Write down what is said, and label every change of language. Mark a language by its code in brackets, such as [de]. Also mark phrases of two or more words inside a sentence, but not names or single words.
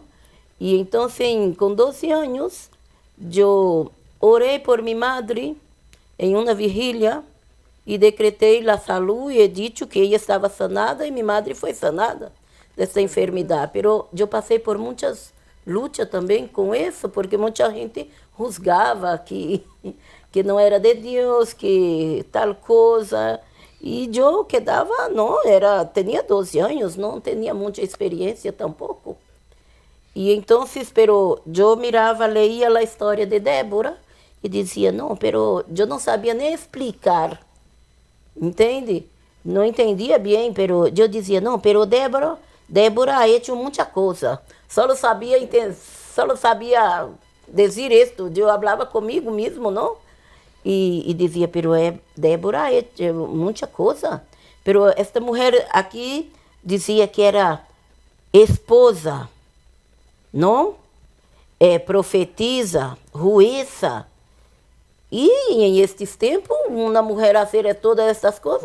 [es] Y entonces, con 12 años, yo oré por mi madre en una vigilia y decreté la salud y he dicho que ella estaba sanada y mi madre fue sanada de esta enfermedad. Pero yo pasé por muchas [pt] luta também com isso, porque muita gente juzgava que não era de Deus, que tal coisa. E eu quedava, não, tinha 12 anos, não tinha muita experiência tampouco. E então, pero eu mirava, leía a história de Débora e dizia, não, pero eu não sabia nem explicar, entende? Não entendia bem, pero eu dizia, não, [es] pero Débora ha hecho [pt] muita coisa. Só sabia dizer isto, eu falava comigo mesmo, não? E dizia, [es] pero Débora ha hecho [pt] muita coisa. Pero esta mulher aqui dizia que era esposa, não? Profetiza, juíza. E em estes tempos, uma mulher a fazer todas essas coisas.